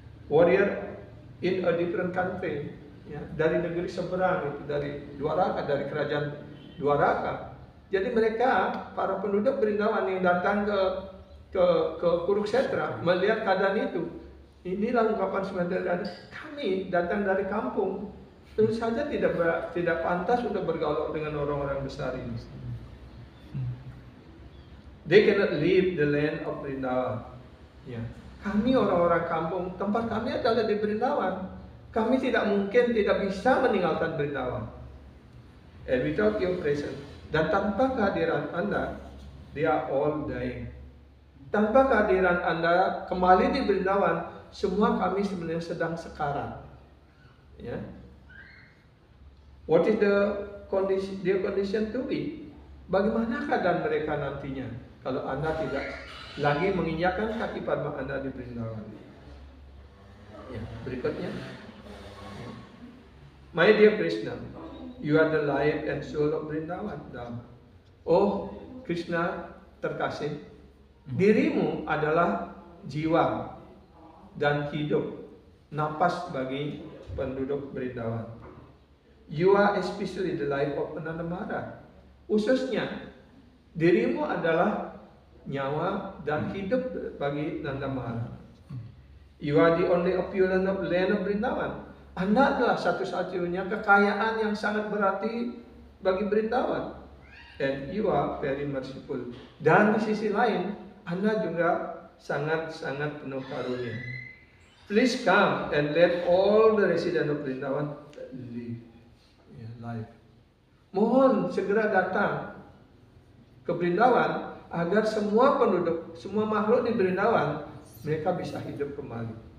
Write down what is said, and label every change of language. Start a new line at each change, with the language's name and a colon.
English: Warrior in a different country.
Indonesian: Ya, dari negeri seberang itu, dari Dwaraka, dari kerajaan Dwaraka. Jadi mereka, para penduduk Vrindavan yang datang ke Kurukshetra melihat keadaan itu, inilah ungkapan sebenarnya, kami datang dari kampung, tentu saja tidak pantas untuk bergaul dengan orang-orang besar ini.
English: They cannot leave the land of Vrindavan.
Indonesian: Ya. Kami orang-orang kampung, tempat kami adalah di Vrindavan. Kami tidak mungkin, tidak bisa meninggalkan Vrindavan.
English: And without your presence,
Indonesian: dan tanpa kehadiran Anda,
English: they are all dying.
Indonesian: Tanpa kehadiran Anda kembali di Vrindavan, semua kami sebenarnya sedang sekarat. Ya.
English: What is their condition to be?
Indonesian: Bagaimana keadaan mereka nantinya kalau Anda tidak lagi menginjakkan kaki Padma Anda di Vrindavan? Ya, berikutnya.
English: My dear Krishna, you are the life and soul of Vrindavan.
Indonesian: Oh Krishna terkasih, dirimu adalah jiwa dan hidup, napas bagi penduduk Brindavan.
English: You are especially the life of Nanda Maharaj.
Indonesian: Khususnya dirimu adalah nyawa dan hidup bagi Nanda Maharaj.
English: You are the only opulent of land of Brindavan.
Indonesian: Anda adalah satu-satunya kekayaan yang sangat berarti bagi Brindavan.
English: And you are very merciful.
Indonesian: Dan di sisi lain, Anda juga sangat-sangat penuh karunia. Please come and let all the residents of Brindavan live. Life. Mohon segera datang ke Brindavan agar semua penduduk, semua makhluk di Brindavan mereka bisa hidup kembali.